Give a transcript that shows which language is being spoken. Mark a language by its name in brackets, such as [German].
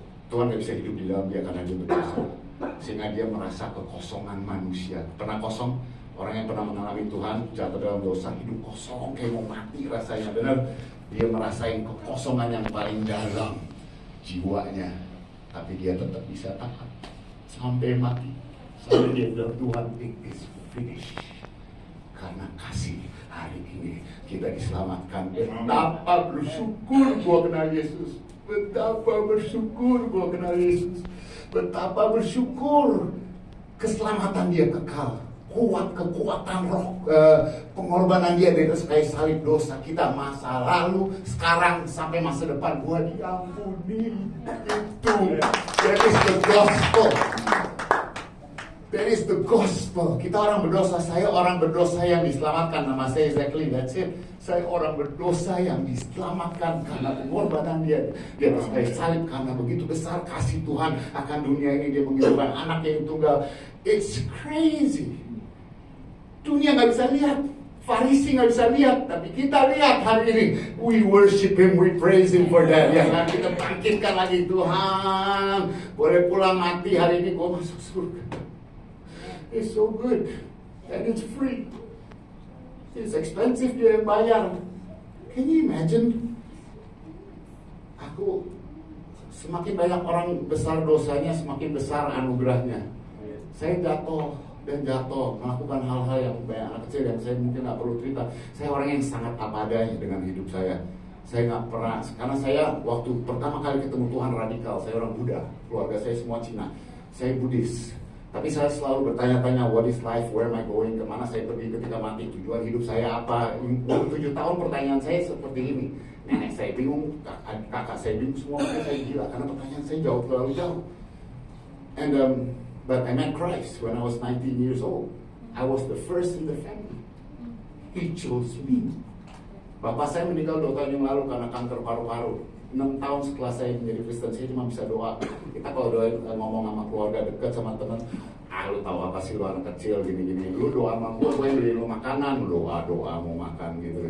[Indonesian] Tuhan gak bisa hidup di dalam Dia karena Dia berdosa, sehingga Dia merasa kekosongan manusia. Pernah kosong? Orang yang pernah mengalami Tuhan jatuh dalam dosa, hidup kosong kayak mau mati rasanya, benar. Dia merasain kekosongan yang paling dalam jiwanya, tapi Dia tetap bisa taat sampai mati. Sampai Dia bilang, Tuhan, [English] it is finished. [Indonesian] Karena kasih, hari ini kita diselamatkan. Betapa bersyukur gua kenal Yesus. Betapa bersyukur gua kenal Yesus. Betapa bersyukur keselamatan Dia kekal. Kekuatan roh, pengorbanan Dia di atas kayu salib, dosa kita masa lalu, sekarang sampai masa depan, gua diampuni. [English] Itu, that is the gospel. That is the gospel. [Indonesian] Kita orang berdosa, saya orang berdosa yang diselamatkan. Nama saya [English] exactly, that's it. [Indonesian] Saya orang berdosa yang diselamatkan karena pengorbanan Dia di atas kayu salib. Karena begitu besar kasih Tuhan akan dunia ini, Dia mengirimkan anak yang tunggal. [English] It's crazy. [Indonesian] Dunia gak bisa lihat, Farisi gak bisa lihat, tapi kita lihat hari ini. [English] We worship Him, we praise Him for that. [Indonesian] Ya kan, kita bangkitkan lagi, Tuhan, boleh pulang mati hari ini, gua masuk surga. [English] It's so good, and it's free. It's expensive, [Indonesian] Dia yang bayar. [English] Can you imagine? Aku [Indonesian] semakin banyak orang besar dosanya, semakin besar anugerahnya. Saya jatuh dan jatuh, melakukan hal-hal yang banyak anak kecil yang saya mungkin nggak perlu cerita. Saya orang yang sangat apa adanya dengan hidup saya. Saya nggak pernah, karena saya waktu pertama kali ketemu Tuhan radikal, saya orang Buddha, keluarga saya semua Cina. Saya Buddhis. Tapi saya selalu bertanya-tanya, [English] what is life, where am I going, [Indonesian] kemana saya pergi ketika mati, tujuan hidup saya apa. Umur 7 tahun pertanyaan saya seperti ini. Nenek saya bingung, kakak saya bingung, semua makanya saya gila, karena pertanyaan saya jauh terlalu jauh. [English] And but I met Christ when I was 19 years old. I was the first in the family. He chose me. [Indonesian] Bapak saya meninggal 2 tahun yang lalu karena kanker paru-paru. 6 tahun setelah saya menjadi Kristen, saya cuma bisa doa. Kita kalau doa ngomong sama keluarga dekat, sama teman, lu tahu apa sih lu anak kecil gini-gini, lu doa sama gue beliin lu makanan, lu doa mau makan gitu.